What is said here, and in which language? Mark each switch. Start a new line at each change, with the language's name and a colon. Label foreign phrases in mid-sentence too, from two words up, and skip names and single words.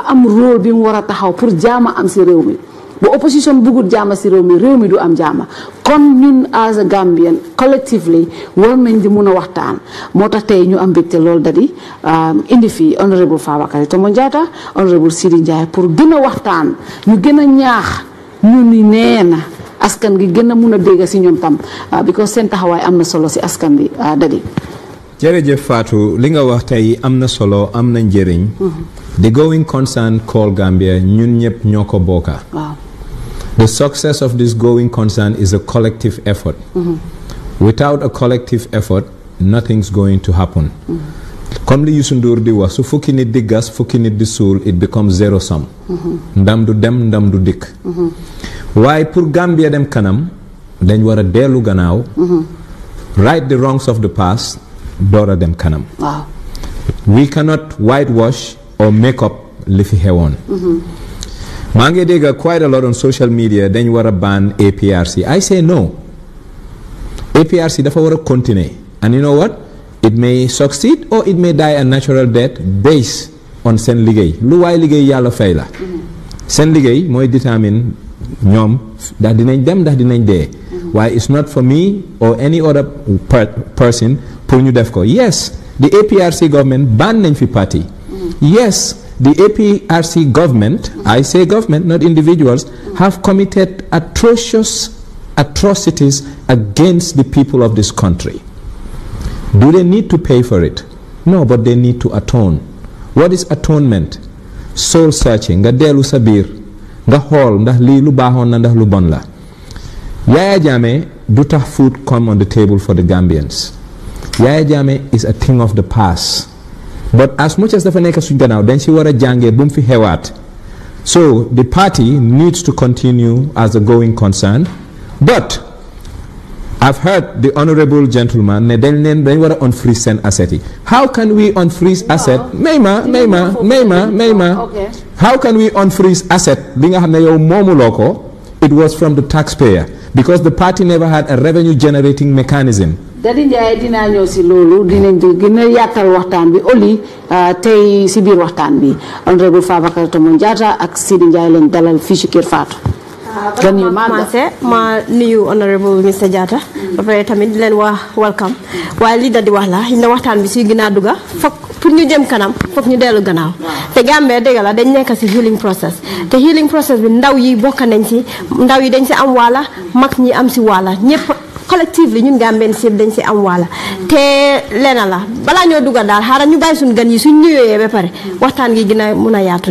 Wolof: am rôle bi mu war a taxaw pour jaama am si réew mi bu opposition bëggul jaama si réew mi du am jaama kon ñun
English: as a Gambian collectively
Wolof: war nañ di mun a waxtaan moo tax tey ñu am mbégte loolu dadi indi fii honorable Fabakary Tombong Jatta honorable Sidy Njie pour gën a waxtaan ñu gën a ñaax ñu ni nee na askan gi gën a mun a dégg si ñoom tam because seen taxawaay am na solo si askan bi dadi jërëjëf Fatou li nga wax tey am na solo am na njëriñ
English: the going concern call Gambia
Wolof: ñun ñëpp ñoo ko bokka
English: the success of this going concern is a collective effort without a collective effort nothing's going to happen
Wolof: comme li Youssou Ndour di wax su fukki nit di gas fukki nit di suul
English: it becomes zero sum
Wolof: ndam du dem ndam du dikk waaye pour Gambia dem kanam dañ war a dellu gannaaw
English: right the wrongs of the past
Wolof: door a dem kanam
English: we cannot whitewash or make up
Wolof: li fi xewoon maa ngi dégg
English: quite a lot on social media
Wolof: dañ war a ban
English: APRC I say no APRC
Wolof: dafa war a continuer
English: and you know what it may succeed or it may die a natural death based
Wolof: on seen liggéey lu waay liggéey yàlla fay la seen liggéey mooy
English: determine
Wolof: ñoom ndax dinañ dem ndax dinañ dee
English: waaye it's not for me or any other person
Wolof: pour ñu def ko
English: yes the APRC government
Wolof: ban nañ fi
English: party yes the APRC government I say government not individuals have committed atrocious atrocities against the people of this country. Do they need to pay for it? No, but they need to atone. What is atonement? Soul searching.
Wolof: Nga delu sa biir nga xool ndax lii lu baaxoon na ndax lu bon la.
English: Yaya Jammeh
Wolof: du tax
English: food come on the table for the Gambians. Yaya Jammeh is a thing of the past. But as much as
Wolof: dafa nekk suñ gannaaw dañ si war a jàngee bu mu fi xewaat.
English: So the party needs to continue as a going concern. But I've heard the honorable gentleman
Wolof: ne dañ war a
English: unfreeze seen asset yi. How can we unfreeze asset?
Wolof: Mayma.
English: How can we unfreeze asset
Wolof: bi nga xam ne yow moomuloo ko?
English: It was from the taxpayer because the party never had a revenue generating mechanism.
Wolof: Dadi Njie dinaa ñëw si loolu dinañ gën a yaatal waxtaan bi oli tey si biir waxtaan bi honorable Fabakary Tombong Jatta ak Sidy Njie leen dalal fii ci Kerr Fatou. ma nuyu honorable Mr Jatta ba pare tamit di leen wax welcome waaye li da di wax la na waxtaan bi suy gën a dugga foog pour ñu jëm kanam foog ñu dellu gannaaw te Gambie dëgg la dañ nekk si
English: healing process
Wolof: te
English: healing process
Wolof: bi ndaw yi bokk nañ si ndaw yi dañ si am wàlla mag ñi am si wàlla ñëpp collectively ñun Gambien si dañ si am wàlla te leena la balaa ñoo dugga daal xaaral ñu bàyyi suñu gan yi suñ ñëwee ba pare waxtaan gi gën a mun a yaatu.